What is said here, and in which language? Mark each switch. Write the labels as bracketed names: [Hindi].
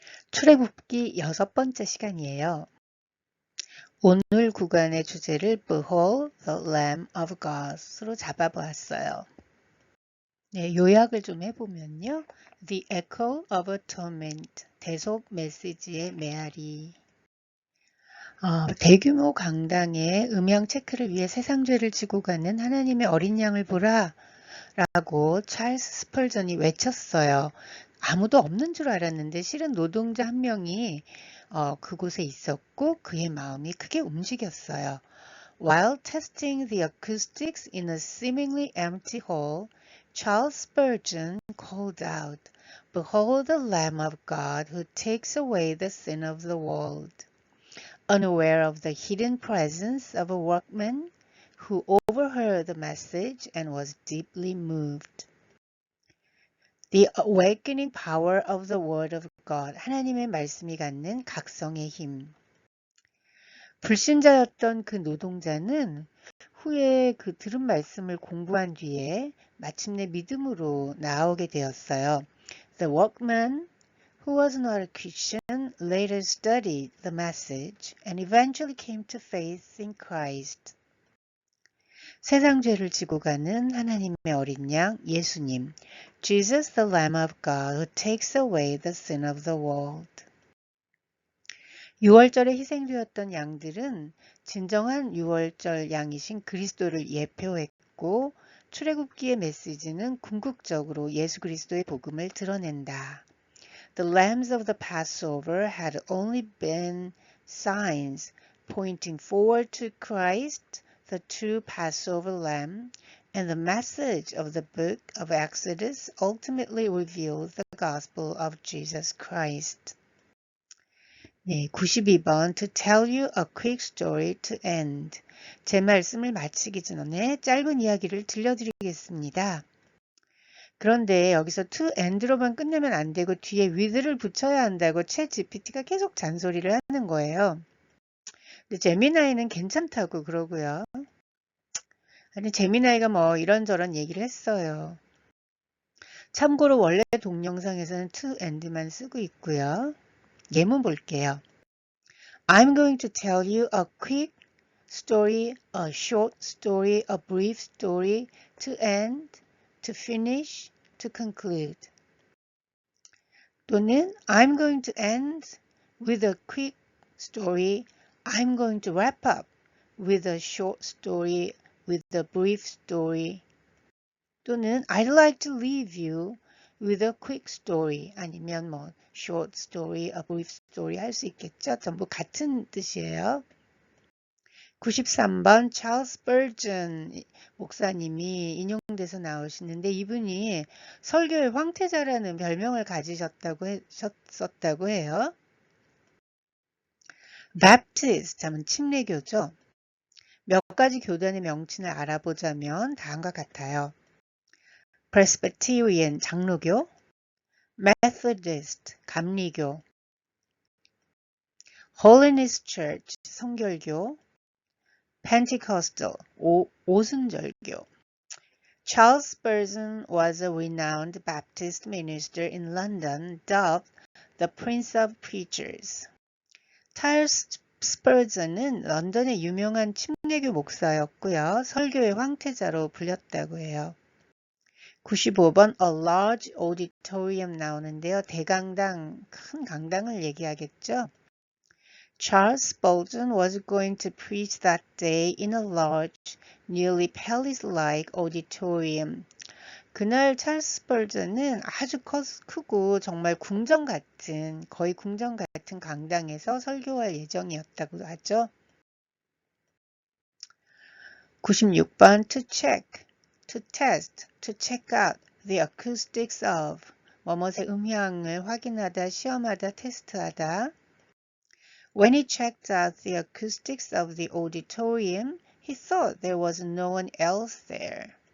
[Korean] 출애굽기 6번째 시간이에요. 오늘 구간의 주제를 [English] Behold the Lamb of God [Korean] 으로 잡아보았어요. 네, 요약을 좀 해보면요. [English] The Echo of Atonement, [Korean] 대속 메시지의 메아리. 대규모 강당에 음향 체크를 위해 세상죄를 지고 가는 하나님의 어린 양을 보라 라고 찰스 스펄전이 외쳤어요. 아무도 없는 줄 알았는데 실은 노동자 한 명이 그곳에 있었고 그의 마음이 크게 움직였어요. [English] While testing the acoustics in a seemingly empty hall, Charles Spurgeon called out, "Behold the Lamb of God who takes away the sin of the world." Unaware of the hidden presence of a workman who overheard the message and was deeply moved. The awakening power of the word of God. [Korean] 하나님의 말씀이 갖는 각성의 힘. 불신자였던 그 노동자는 후에 그 들은 말씀을 공부한 뒤에 마침내 믿음으로 나오게 되었어요. [English] The workman, who was not a Christian, later studied the message and eventually came to faith in Christ. [Korean] 세상 죄를 지고 가는 하나님의 어린 양 예수님. [English] Jesus the Lamb of God who takes away the sin of the world. [Korean] 6월절에 희생되었던 양들은 진정한 6월절 양이신 그리스도를 예표했고 출애굽기의 메시지는 궁극적으로 예수 그리스도의 복음을 드러낸다. [English] The lambs of the Passover had only been signs pointing forward to Christ, the true Passover lamb, and the message of the book of Exodus ultimately revealed the gospel of Jesus Christ. [Korean] 네, 92번 [English] To tell you a quick story to end. [Korean] 제 말씀을 마치기 전에 짧은 이야기를 들려드리겠습니다. 그런데 여기서 to end로만 끝내면 안 되고 뒤에 with를 붙여야 한다고 챗 GPT가 계속 잔소리를 하는 거예요. 근데 제미나이는 괜찮다고 그러고요. 아니 제미나이가 뭐 이런저런 얘기를 했어요. 참고로 원래 동영상에서는 to end만 쓰고 있고요. 예문 볼게요. [English] I'm going to tell you a quick story, a short story, a brief story, to end, to finish, to conclude. [Korean] 또는 [English] I'm going to end with a quick story. I'm going to wrap up with a short story, with a brief story. [Korean] 또는 [English] I'd like to leave you with a quick story. [Korean] 아니면 뭐 [English] short story, a brief story [Korean] 할 수 있겠죠. 전부 같은 뜻이에요. 93번 찰스 스펄전 목사님이 인용돼서 나오시는데 이분이 설교의 황태자라는 별명을 가지셨다고 해요. Baptist 하면 침례교죠. 몇 가지 교단의 명칭을 알아보자면 다음과 같아요. Presbyterian 장로교, Methodist 감리교, Holiness Church 성결교, Pentecostal 오순절교. [English] Charles Spurgeon was a renowned Baptist minister in London, dubbed the Prince of Preachers. [Korean] 찰스 스펄전은 런던의 유명한 침례교 목사였고요. 설교의 황태자로 불렸다고 해요. [English] 95번 A large auditorium [Korean] 나오는데요. 대강당, 큰 강당을 얘기하겠죠. [English] Charles Spurgeon was going to preach that day in a large, nearly palace-like auditorium. [Korean] 그날 찰스 스펄전은 아주 크고 정말 궁전 같은, 거의 궁전 같은 강당에서 설교할 예정이었다고 하죠. [English] 96번 To check, to test, to check out the acoustics of [Korean] 뭐뭇의 음향을 확인하다, 시험하다, 테스트하다. [English] When he checked out the acoustics of the auditorium, he thought there was no one else there.